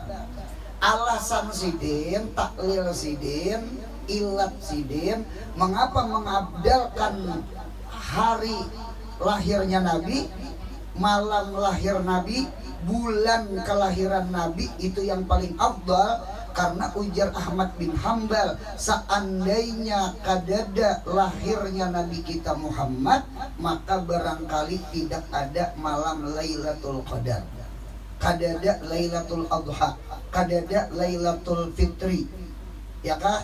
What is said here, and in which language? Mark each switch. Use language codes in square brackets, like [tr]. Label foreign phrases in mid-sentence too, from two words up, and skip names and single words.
[bjn] Alasan sidin, taklil sidin, ilat sidin, mengapa mengabdalkan hari lahirnya Nabi, malam lahir Nabi, bulan kelahiran Nabi itu yang paling afdal. Karena ujar Ahmad bin Hambal, seandainya kadada lahirnya Nabi kita Muhammad, maka barangkali tidak ada malam Lailatul Qadar, kadada Lailatul Adha, kadada Lailatul Fitri. Ya kah?